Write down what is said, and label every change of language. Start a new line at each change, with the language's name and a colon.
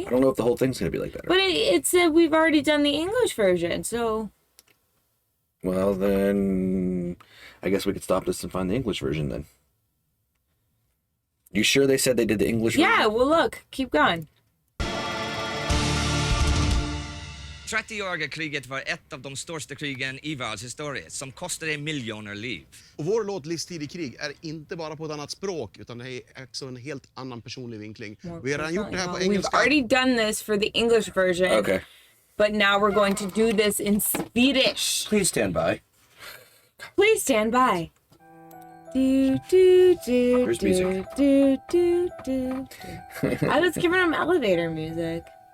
English: I don't know if the whole thing's gonna be like that. But it said we've already done the English version, so... Well, then I guess we could stop this and find the English version then. You sure they said they did the English version? Yeah, well, look. Keep going.
Swedish: 30-åriga kriget var ett av de största krigen i världshistorien som kostade miljoner liv. Och vår låt Livstid i krig är inte bara på ett annat språk utan det är också en helt annan personlig vinkling. Vi har redan gjort det här på engelska.
English: We've already done this for the English version. Okay. But now we're going to do this in Swedish. Please stand by. Please stand by. Do, do, do, Where's do, music? do, do, do, do. I was giving him elevator music.